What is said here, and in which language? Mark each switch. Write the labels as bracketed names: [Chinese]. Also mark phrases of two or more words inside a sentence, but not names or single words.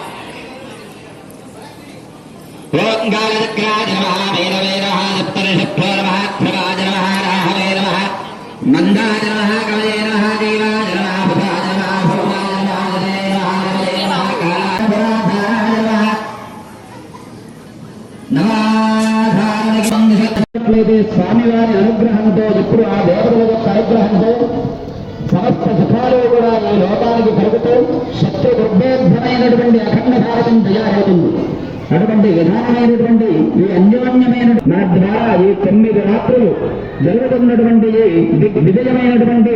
[Sanskrit] ओम गालचक्राय नमः भैरवे नमः सप्तऋषभ्यो नमः ध्रुवाय नमः राहवे नमः मन्दाय नमः कवये नमः देवाय नमः बुधाय नमः भोगाय नमः जने नमः रवये नमः कालाय नमः [Telugu] నమాధారణకి స్వామివారి అనుగ్రహంతో ఇప్పుడు ఆ దేవతల యొక్క అనుగ్రహంతో సమస్త సుఖాలు కూడా ఈ లోకానికి కలుగుతూ శక్తి దుర్భేద్యమైనటువంటి అఖండ భారతం తయారవుతుంది. అటువంటి విధానమైనటువంటి ఈ అన్యోన్యమైన నా ద్వారా ఈ 9 రాత్రులు జరుగుతున్నటువంటి విజయమైనటువంటి